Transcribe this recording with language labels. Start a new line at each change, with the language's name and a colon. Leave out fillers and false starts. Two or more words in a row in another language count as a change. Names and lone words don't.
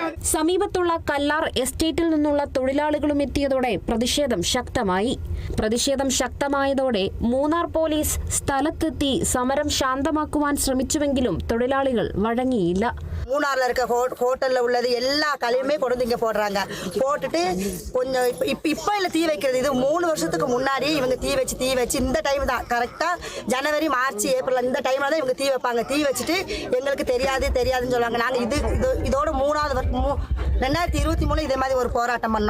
Malayalam: സമീപത്തുള്ള കല്ലാർ എസ്റ്റേറ്റിൽ നിന്നുള്ള തൊഴിലാളികളും എത്തിയതോടെ പ്രതിഷേധം ശക്തമായതോടെ മൂന്നാർ പോലീസ് സ്ഥലത്തെത്തി സമരം ശാന്തമാക്കുവാൻ ശ്രമിച്ചുവെങ്കിലും തൊഴിലാളികൾ വഴങ്ങിയില്ല.
Tamil: மூணாரில் இருக்க ஹோட்டலில் உள்ளது எல்லா கழிவுமே கொண்டு வந்து இங்கே போடுறாங்க. போட்டுட்டு கொஞ்சம் இப்போ இல்லை தீ வைக்கிறது, இது 3 வருஷத்துக்கு முன்னாடி இவங்க தீ வச்சு இந்த டைம் தான் கரெக்டாக ஜனவரி மார்ச் ஏப்ரல் இந்த டைமில் தான் இவங்க தீ வைப்பாங்க. தீ வச்சுட்டு எங்களுக்கு தெரியாதுன்னு சொல்லுவாங்க. நாங்கள் இதோட 2023 இதே மாதிரி ஒரு போராட்டம் பண்ணோம்.